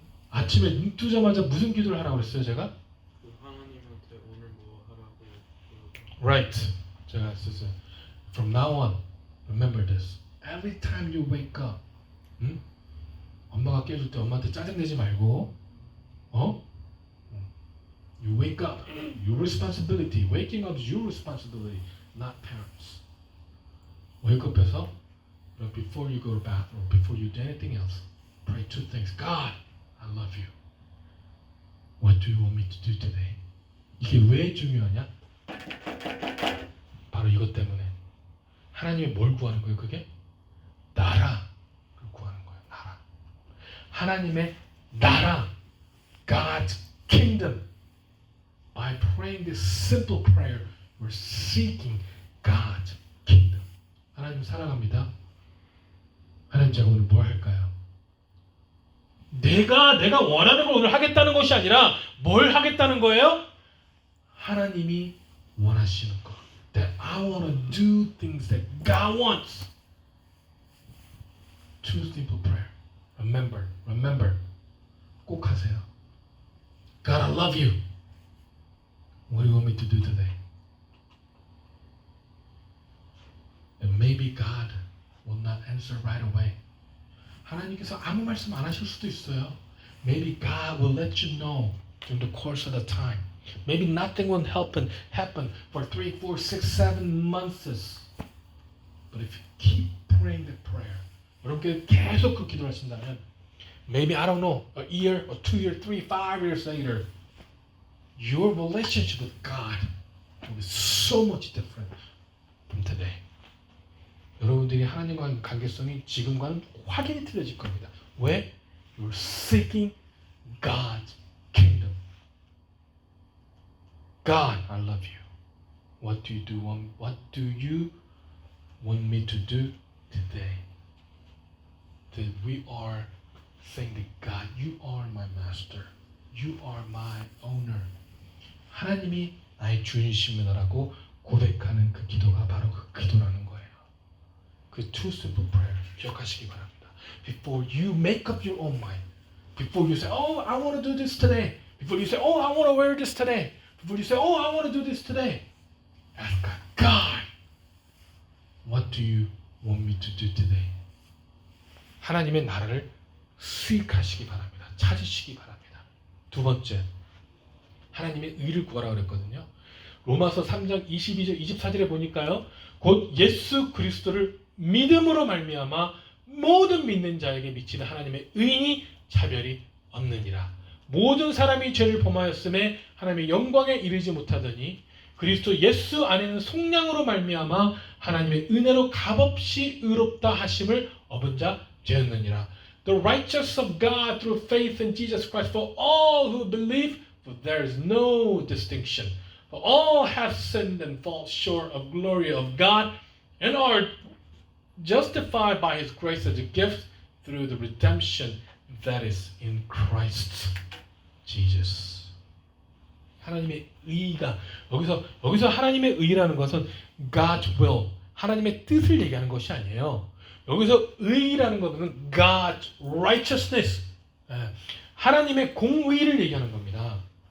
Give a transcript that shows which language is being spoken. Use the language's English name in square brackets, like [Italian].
[Korean] 아침에 눈 뜨자마자 무슨 기도를 하라고 그랬어요, 제가? 하나님한테 오늘 뭐 하라고. [English] Right. [Korean] 제가 했었어요. [English] From now on, remember this. Every time you wake up, [Korean] 엄마가 깨줄 때 엄마한테 짜증내지 말고, [English] You wake up. Your responsibility. Waking up is your responsibility, not parents. Wake up해서 before you go to bathroom, before you do anything else, pray two things. God, I love you. What do you want me to do today? [Korean] 이게 왜 중요하냐? 바로 이것 때문에. 하나님이 뭘 구하는 거예요, 그게? 나라를 구하는 거예요, 나라. 하나님의 나라, God's kingdom. [English] By praying this simple prayer, we're seeking God's kingdom. [Korean] 하나님 사랑합니다. 하나님 제가 오늘 뭘 할까요? 내가 원하는 걸 오늘 하겠다는 것이 아니라 뭘 하겠다는 거예요? 하나님이 원하시는 것. [English] That I want to do things that God wants. Two simple prayer. Remember. [Korean] 꼭 하세요. [English] God, I love you. What do you want me to do today? And maybe God will not answer right away. [Korean] 하나님께서 아무 말씀 안 하실 수도 있어요. [English] Maybe God will let you know during the course of the time. Maybe nothing will happen for 3, 4, 6, 7 months. But if you keep praying that prayer, [Korean] 여러분께 계속 그 기도를 하신다면 [English] maybe, I don't know, a year, or 2 years, 3, 5 years later, your relationship with God will be so much different from today. [Korean] 여러분들이 하나님과의 관계성이 지금과는 확연히 틀려질 겁니다. 왜? [English] You're seeking God's kingdom. God, I love you. What do you want me to do today? That we are saying that God, you are my master. You are my owner. [Korean] 하나님이 나의 주인이십니다라고 고백하는 그 기도가 바로 그 기도라는 거예요. 그 [English] two simple prayer [Korean] 기억하시기 바랍니다. [English] Before you make up your own mind, before you say, oh, I want to do this today, before you say, oh, I want to wear this today, before you say, oh, I want to do this today, ask God, what do you want me to do today? [Korean] 하나님의 나라를 수익하시기 바랍니다. 찾으시기 바랍니다. 두 번째, 하나님의 의를 구하라고 그랬거든요. 로마서 3장 22절 24절에 보니까요. 곧 예수 그리스도를 믿음으로 말미암아 모든 믿는 자에게 미치는 하나님의 의인이 차별이 없느니라. 모든 사람이 죄를 범하였음에 하나님의 영광에 이르지 못하더니 그리스도 예수 안에는 속량으로 말미암아 하나님의 은혜로 값없이 의롭다 하심을 얻은 자 되었느니라. [English] The righteousness of God through faith in Jesus Christ for all who believe, for there is no distinction. For all have sinned and fall short of glory of God and are justified by His grace as a gift through the redemption that is in Christ Jesus. [Korean] 하나님의 의가 여기서 하나님의 의라는 것은 God's will, 하나님의 뜻을 얘기하는 것이 아니에요. 여기서 의라는 것은 God's righteousness, 하나님의 공의를 얘기하는 겁니다.